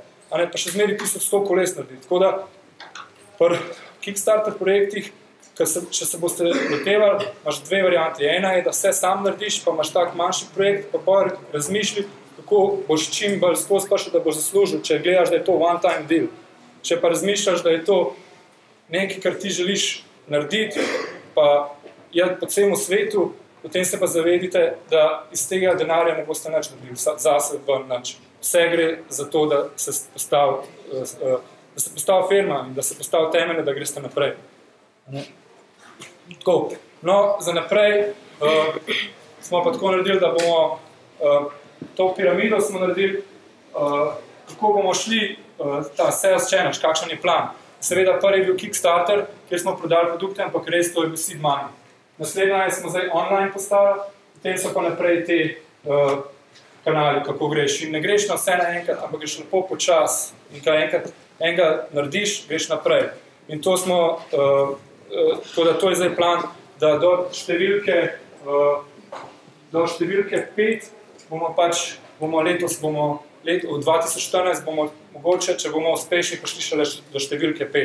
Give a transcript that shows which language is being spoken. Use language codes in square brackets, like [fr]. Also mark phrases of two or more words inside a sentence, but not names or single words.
[sl] Pa še zmeri 1100 koles narediti. Tako da pri Kickstarter projektih, če se boste lotevali, imaš dve varianti. Ena je, da vse sam narediš, pa imaš tak manjši projekt, pa pa razmišlji, kako boš čim bolj skozi pa še, da boš zaslužil, če gledaš, da je to [en] one time deal. [sl] Če pa razmišljaš, da je to nekaj, kar ti želiš narediti, pa je po celem svetu, potem se pa zavedite, da iz tega denarja ne boste nič dobili, zase ven nič. Vse gre za to, da se postavi firma in da se postavi temelje, da greste naprej. Tako. No, za naprej smo pa tako naredili, da bomo to piramido smo naredili, kako bomo šli ta [en] sales challenge, [sl] kakšen je plan. Seveda prvi je bil Kickstarter, kjer smo prodali produkte, ampak res to je bil [en] seed money. [sl] Naslednja smo zdaj online postavili, potem so pa naprej te kanali, kako greš. In ne greš na vse naenkrat, ampak greš lepo počas in kaj enkrat enega narediš, greš naprej. In to smo, tako da to je zdaj plan, da do številke 5 bomo letos, v 2014 bomo mogoče, če bomo uspešni, prišli šele do številke 5.